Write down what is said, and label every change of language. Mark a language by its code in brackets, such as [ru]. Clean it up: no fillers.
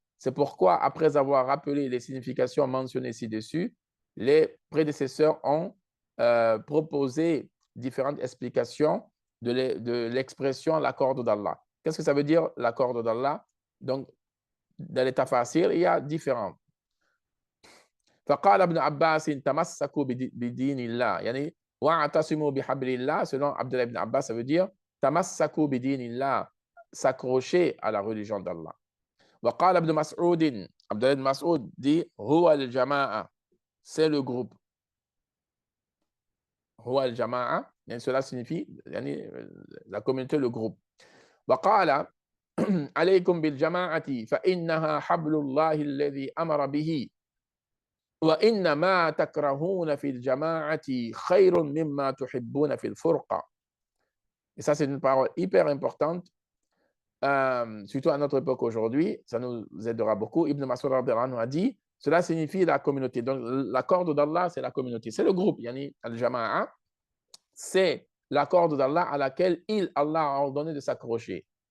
[fr] C'est pourquoi, après avoir rappelé les significations mentionnées ci-dessus, les prédécesseurs ont proposé différentes explications de l'expression la corde d'Allah. Qu'est-ce que ça veut dire la corde d'Allah? Donc, dans les tafasir, il y a différents. [ar] فقال ابن عباس تمسكوا بدين الله يعني واعتصموا بحبل الله. [fr] Selon Abdullah ibn Abbas, ça veut dire [ar] تمسكوا بدين الله, [fr] s'accrocher à la religion d'Allah. [ar] وقال ابن مسعود, [fr] Abdullah ibn Mas'ud dit [ar] هو الجماعة, [fr] c'est le groupe. [ar] هو الجماعة, [fr] cela signifie la communauté, le groupe. [ar] وقال عليكم بالجماعة فإنها حبل الله الذي أمر به وإنما تكرهون في الجماعة خير مما تحبون في الفرقة. [fr] Et ça, c'est une parole hyper importante, surtout à notre époque aujourd'hui. Ça nous aidera beaucoup. Ibn Mas'ud a dit, cela signifie la communauté. Donc, la corde d'Allah, c'est la communauté. C'est le groupe, [ar] yani al-jama'a. [fr] C'est la corde d'Allah à laquelle Allah a ordonné de s'accrocher.